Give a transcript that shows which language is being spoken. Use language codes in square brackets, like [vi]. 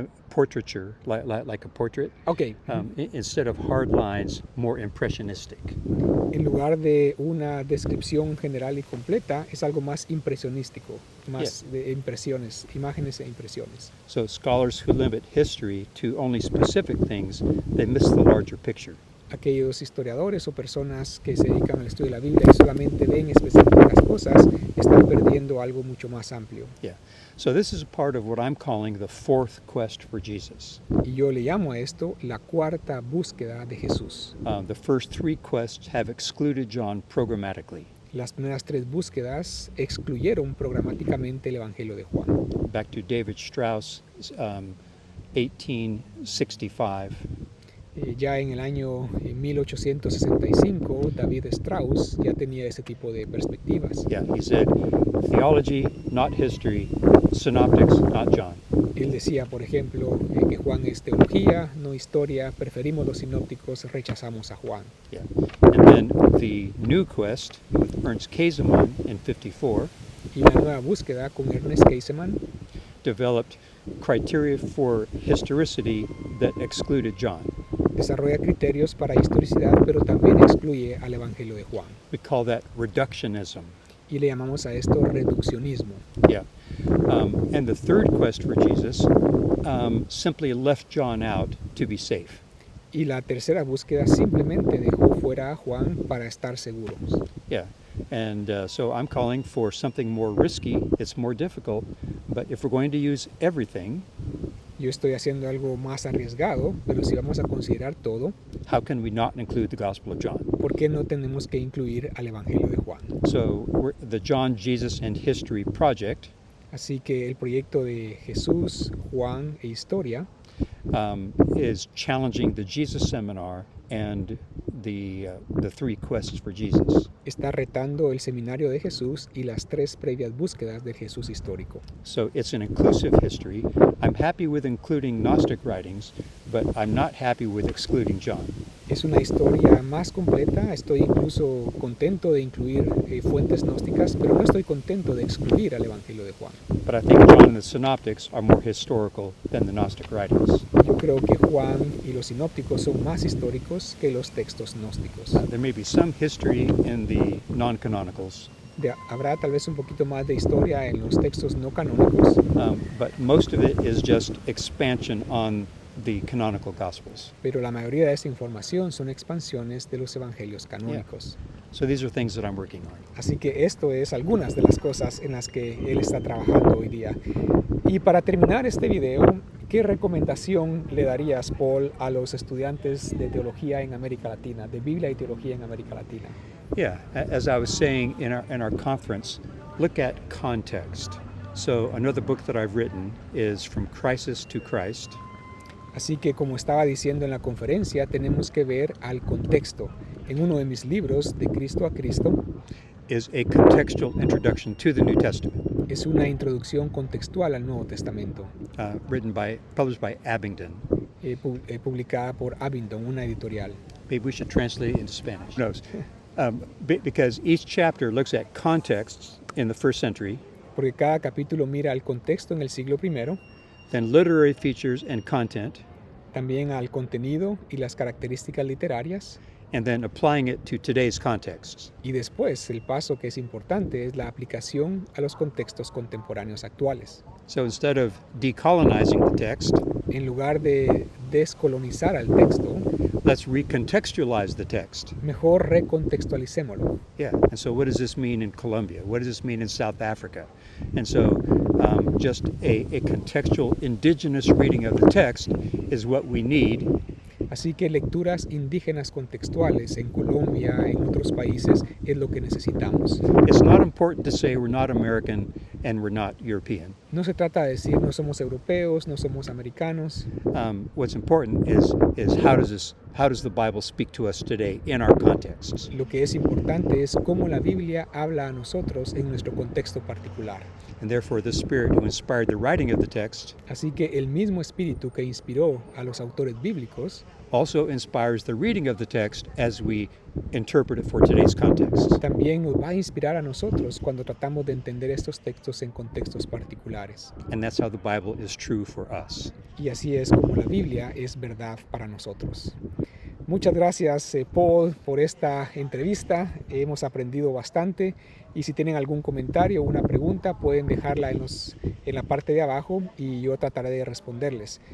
[en] Portraiture, like a portrait, Ok, instead of hard lines, more impressionistic. [es] en lugar de una descripción general y completa, es algo más impresionístico, más de impresiones, imágenes e impresiones. [en] So scholars who limit history to only specific things, they miss the larger picture. [es] Aquellos historiadores o personas que se dedican al estudio de la Biblia y solamente ven específicas cosas, están perdiendo algo mucho más amplio. [en] Yeah. So this is a part of what I'm calling the fourth quest for Jesus. [es] Y yo le llamo a esto la cuarta búsqueda de Jesús. [en] The first 3 quests have excluded John programmatically. [es] Las primeras 3 búsquedas excluyeron programáticamente el Evangelio de Juan. [en] Back to David Strauss, 1865. [es] Ya en el año 1865, David Strauss ya tenía ese tipo de perspectivas. [en] Yeah, he said, theology, not history, synoptics, not John. [es] Él decía, por ejemplo, que Juan es teología, no historia, preferimos los sinópticos, rechazamos a Juan. [en] Yeah. And then the new quest with Ernst Käsemann in 54 [es] Y una nueva búsqueda con Ernest Käsemann [en] developed criteria for historicity that excluded John. [es] desarrolla criterios para historicidad, pero también excluye al Evangelio de Juan. [en] We call that reductionism. [es] Y le llamamos a esto reduccionismo. [en] Yeah. And the third quest for Jesus simply left John out to be safe. [es] Y la tercera búsqueda simplemente dejó fuera a Juan para estar seguros. [en] Yeah. And so I'm calling for something more risky. It's more difficult. But if we're going to use everything, [es] Yo estoy haciendo algo más arriesgado, pero si vamos a considerar todo, [en] how can we not include the Gospel of John? [es] ¿Por qué no tenemos que incluir al Evangelio de Juan? [en] So the John, Jesus, and History project [es] Así que el proyecto de Jesús, Juan e Historia [en] is challenging the Jesus Seminar and the three quests for Jesus. [es] está retando el seminario de Jesús y las 3 previas búsquedas del Jesús histórico. [en] So it's an inclusive history. I'm happy with including Gnostic writings, but I'm not happy with excluding John. [es] Es una historia más completa, estoy incluso contento de incluir fuentes gnósticas, pero no estoy contento de excluir al Evangelio de Juan. [en] But I think John and the Synoptics are more historical than the Gnostic writings. [es] Yo creo que Juan y los sinópticos son más históricos que los textos gnósticos. [en] There may be some history in the non-canonicals, [es] Habrá tal vez un poquito más de historia en los textos no canónicos, [en] but most of it is just expansion on the canonical Gospels. [es] pero la mayoría de esta información son expansiones de los evangelios canónicos. [en] So these are things that I'm working on. [es] Así que esto es algunas de las cosas en las que él está trabajando hoy día. Y para terminar este video, ¿qué recomendación le darías, Paul, a los estudiantes de teología en América Latina, de Biblia y teología en América Latina? [en] Yeah, as I was saying in our conference, look at context. So another book that I've written is From Crisis to Christ. [es] Así que, como estaba diciendo en la conferencia, tenemos que ver al contexto. En uno de mis libros, De Cristo a Cristo, [en] Is a contextual introduction to the New Testament, [es] es una introducción contextual al Nuevo Testamento, [en] published by Abingdon. [es] Publicada por Abingdon, una editorial. [en] Maybe we should translate it into Spanish. No, because each chapter looks at contexts in the first century, [es] Porque cada capítulo mira al contexto en el siglo I, [en] then literary features and content, [es] también al contenido y las características literarias, [en] and then applying it to today's contexts. [es] y después el paso que es importante es la aplicación a los contextos contemporáneos actuales. [en] So instead of decolonizing the text, [es] En lugar de descolonizar al texto, [en] let's recontextualize the text. [es] mejor recontextualicémoslo. [en] Yeah, and so what does this mean in Colombia? What does this mean in South Africa? And so just a contextual indigenous reading of the text is what we need. [es] Así que lecturas indígenas contextuales en Colombia, en otros países, es lo que necesitamos. [en] It's not important to say we're not American and we're not European. [es] No se trata de decir no somos europeos, no somos americanos. [en] What's important is how does the Bible speak to us today in our contexts? [es] Lo que es importante es cómo la Biblia habla a nosotros en nuestro contexto particular. [en] And therefore the Spirit who inspired the writing of the text [es] Así que el mismo espíritu que inspiró a los autores bíblicos [en] also inspires the reading of the text as we interpret it for today's context. [es] también nos va a inspirar a nosotros cuando tratamos de entender estos textos en contextos particulares. [en] And that's how the Bible is true for us. [es] Y así es como la Biblia es verdad para nosotros. Muchas gracias, Paul, por esta entrevista. Hemos aprendido bastante y si tienen algún comentario o una pregunta pueden dejarla en la parte de abajo y yo trataré de responderles.